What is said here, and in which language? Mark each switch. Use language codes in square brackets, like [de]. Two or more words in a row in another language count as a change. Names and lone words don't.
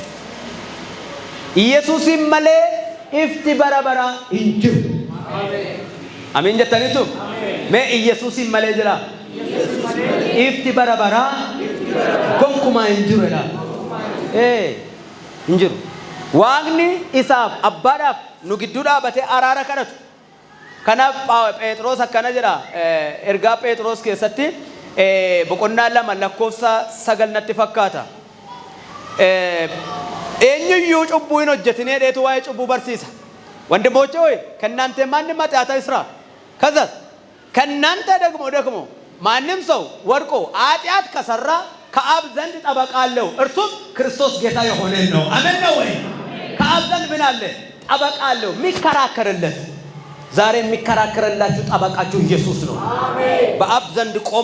[om] Yesuusin malee ifti bara bara hin jiru amiin jettaniitu mee Yesuusin malee jira ifti bara bara gonkumaa hin jiru jedha hin jiru waaqni isaaf abbaadhaaf nu gidduu dhaabatee araara kadhatu kanaaf Phexros akkana jedha ergaa Phexros keessatti boqonnaa 2 lakkoofsa 9 natti fakkaata eenyuyyuu cubbuu hin hojjetinee dheetu waa'ee cubbuu barsiisa [am] ወንድሞቼ ሆይ ከእናንተ ማንም ኃጢአት አይስራ ከዛ ከእናንተ ደግሞ ማንም ሰው ወድቆ ኃጢአት ከሰራ ከአብ ዘንድ ጠበቃ አለው እርሱም ክርስቶስ ጌታ የሆነ ነው አሜን ነው ወይ ከአብ ዘንድ ምን አለ ጠበቃ አለው የሚከራከርለት ዛሬ የሚከራከርላችሁ ጠበቃችሁ ኢየሱስ ነው አሜን በአብ ዘንድ ቆሞ